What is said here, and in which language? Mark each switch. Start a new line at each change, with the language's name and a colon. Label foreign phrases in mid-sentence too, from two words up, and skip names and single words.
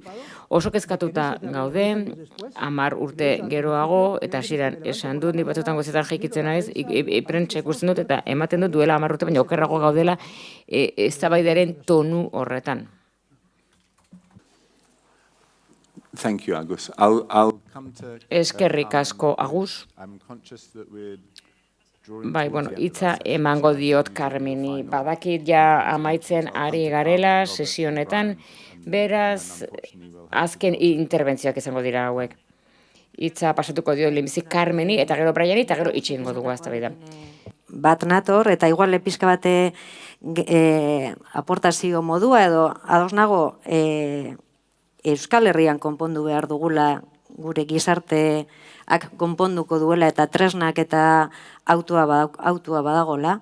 Basque: Oso kezkatuta gaude, 10 urte geroago, eta hasieran esan dut, nik batzutan gozetan jaikitzen naiz, prentsa ikusten dut, eta ematen dut duela 10 urte, baina okerrago gaudela eztabaidaren tonu horretan.
English: Thank you, Agus. I'll come to...
Basque: Eskerrik asko, Agus.
English: I'm conscious that we're drawing
Basque: Bai,
English: towards
Basque: bueno,
English: the end of
Basque: hitza
English: our session.
Basque: emango diot Carmeni. Badakit ja amaitzen ari garela sesionetan, beraz, azken interbentzioak izango dira hauek. Hitza pasatuko dio lehenbizi Carmeni, eta gero Briani, eta gero itxingo dugu eztabaida. Bat nator, eta igual pixka bate aportazio modua edo ados nago Euskal Herrian konpondu behar dugula, gure gizarteak konponduko duela eta tresnak eta autua badagola.